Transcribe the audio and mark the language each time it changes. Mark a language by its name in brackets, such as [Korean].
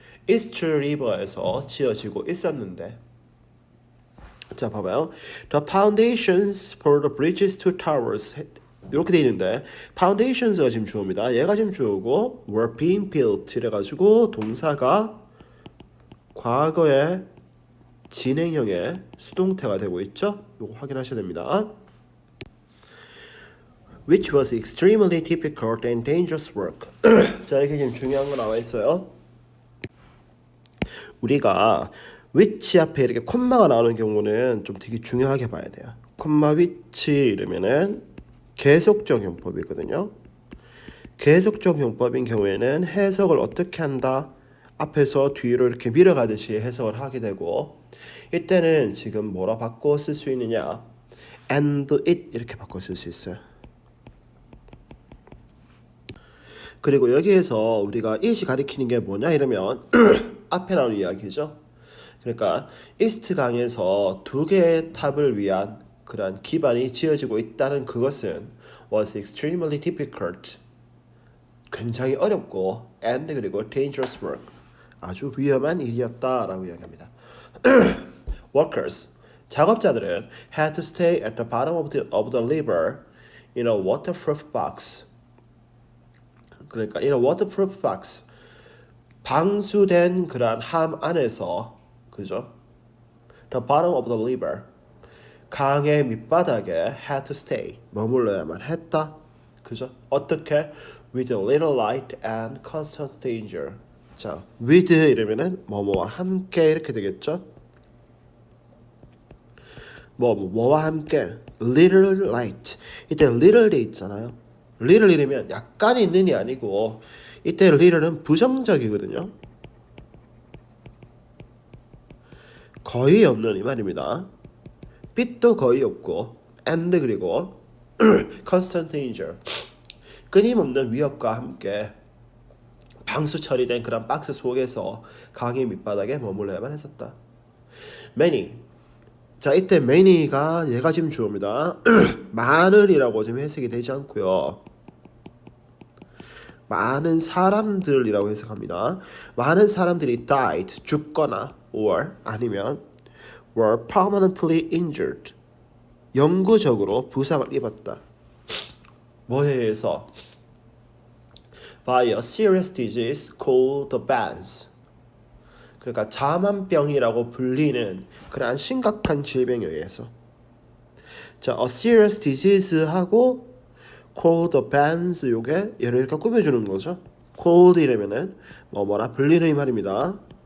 [Korean] East River에서 지어지고 있었는데 자 봐봐요. [English] The foundations for the bridge's two towers [Korean] 이렇게 돼 있는데 foundations가 지금 주어입니다. 얘가 지금 주어고 [English] were being built [Korean] 이래가지고 동사가 과거의 진행형의 수동태가 되고 있죠. 이거 확인하셔야 됩니다. [English] Which was extremely difficult and dangerous work. [Korean] 자, 이게 지금 중요한 거 나와 있어요. 우리가 which 앞에 이렇게 콤마가 나오는 경우는 좀 되게 중요하게 봐야 돼요. 콤마 which 이러면은 계속적 용법이거든요. 계속적 용법인 경우에는 해석을 어떻게 한다? 앞에서 뒤로 이렇게 밀어가듯이 해석을 하게 되고 이때는 지금 뭐라 바꿔 쓸 수 있느냐? and it 이렇게 바꿔 쓸 수 있어요. 그리고 여기에서 우리가 it이 가리키는 게 뭐냐 이러면 앞에 나오는 이야기죠. 그러니까 이스트 강에서 두 개의 탑을 위한 그런 기반이 지어지고 있다는 그것은 [English] was extremely difficult [Korean] 굉장히 어렵고 and 그리고 [English] dangerous work [Korean] 아주 위험한 일이었다라고 이야기합니다. [English] Workers [Korean] 작업자들은 [English] had to stay at the bottom of the river in a waterproof box. [Korean] 그러니까 [English] in a waterproof box [Korean] 방수된 그런 함 안에서 그죠? [English] The bottom of the river [Korean] 강의 밑바닥에 [English] had to stay [Korean] 머물러야만 했다. 그죠? 어떻게? [English] With a little light and constant danger. [Korean] 자, with 이러면은 뭐뭐와 함께 이렇게 되겠죠? 뭐와 함께 [English] little light. [Korean] 이때 little 돼 있잖아요. little 이러면 약간 있는이 아니고 이때 little은 부정적이거든요. 거의 없는 이 말입니다. 빛도 거의 없고 and 그리고 [English] constant danger [Korean] 끊임없는 위협과 함께 방수 처리된 그런 박스 속에서 강의 밑바닥에 머물러야만 했었다. many 자 이때 many가 얘가 지금 주어입니다. 많은이라고 지금 해석이 되지 않고요. 많은 사람들이라고 해석합니다. 많은 사람들이 died 죽거나 or 아니면 [English] were permanently injured [Korean] 영구적으로 부상을 입었다. 뭐에 의해서? [English] By a serious disease called the bans. [Korean] 그러니까 자만병이라고 불리는 그러한 심각한 질병에 의해서. 자, [English] a serious disease [Korean] 하고 [English] called the bans [Korean] 요게 얘를 이렇게 꾸며주는 거죠. called 이라면은 뭐라 불리는 이 말입니다.